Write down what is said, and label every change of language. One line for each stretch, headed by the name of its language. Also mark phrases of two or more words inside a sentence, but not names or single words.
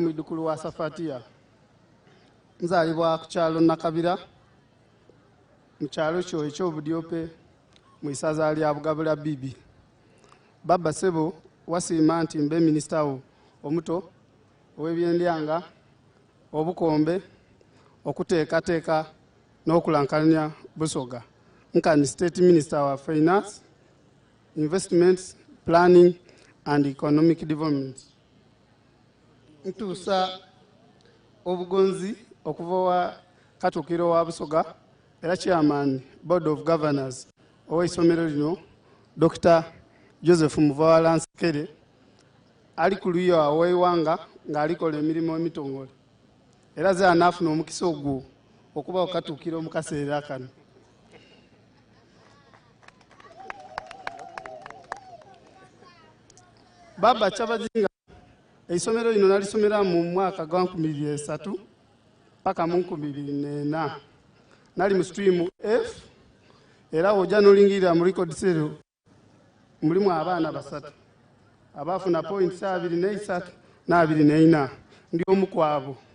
Soga: mwidukulu wa Safatia nzalibwa ku kyalo Nakabira mu kyalo kyo eky'obudyope mu isaza lya Bugabula Bibi Baba Sebo wasiima nti mbe minisita wo omuto ow'ebyendyanga obukombe okuteekateeka n'okulankanya Busoga nkani
English: state minister wa finance investments planning and economic development
Soga: ntuusa obugonzi okuva wa Katukiro wa Busoga era
English: chairman board of governors
Soga: ow'essomero lino Dr. Joseph Muvala Nsekere ali ku luyo aw'eiwanga ng'alikola emirimu emitongole era ze anaafuna omukisa ogwo okuba okatuukira mu kaseera kano. Baba Kyabazinga eisomero lino nalisomera mu mwaka gwa 2003 paka mu 2004 nali mu stream F era wojja n'olingirira mu
English: record cell
Soga: mulimu abaana basatu abaafuna points 23 na 24 ndi omu ku abo.